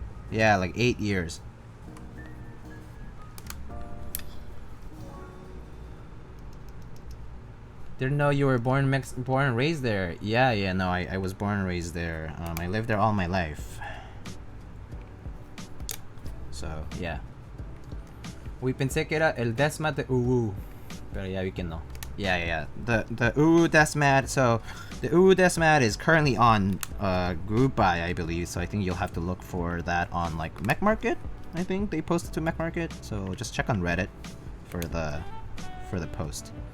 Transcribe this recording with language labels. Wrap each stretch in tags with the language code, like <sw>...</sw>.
<en>Yeah, like 8 years. Didn't know you were born and raised there. Yeah, no, I was born and raised there. I lived there all my life. So, yeah.</en> <es>We pensé que era el desmat de UU. Pero ya vi que no.</es> <en>Yeah. The UU desmat. So, the UU desmat is currently on group buy, I believe. So I think you'll have to look for that on like Mech Market. I think they posted to Mech Market. So just check on Reddit for the post.</en>